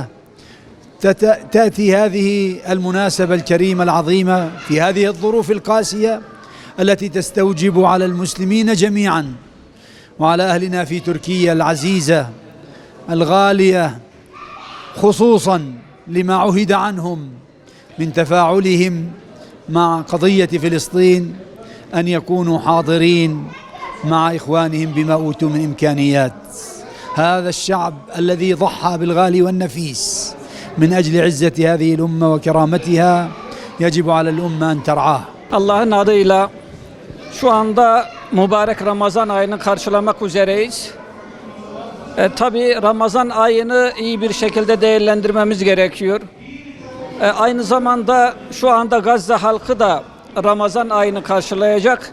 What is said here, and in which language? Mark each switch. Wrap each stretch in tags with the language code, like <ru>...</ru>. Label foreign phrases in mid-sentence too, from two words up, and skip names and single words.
<ar>تأتي هذه المناسبة الكريمة العظيمة في هذه الظروف القاسية التي تستوجب على المسلمين جميعا وعلى أهلنا في تركيا العزيزة الغالية، خصوصا لما عهد عنهم من تفاعلهم مع قضية فلسطين، أن يكونوا حاضرين مع إخوانهم بما أوتوا من إمكانيات. هذا الشعب الذي ضحى بالغالي والنفيس من أجل عزة هذه الأمة وكرامتها يجب على الأمة أن ترعاه.</ar> <tr>Allah'ın adıyla şu anda mübarek Ramazan ayını karşılamak üzereyiz. Tabii Ramazan ayını iyi bir şekilde değerlendirmemiz gerekiyor. Aynı zamanda şu anda Gazze halkı da Ramazan ayını karşılayacak.</tr>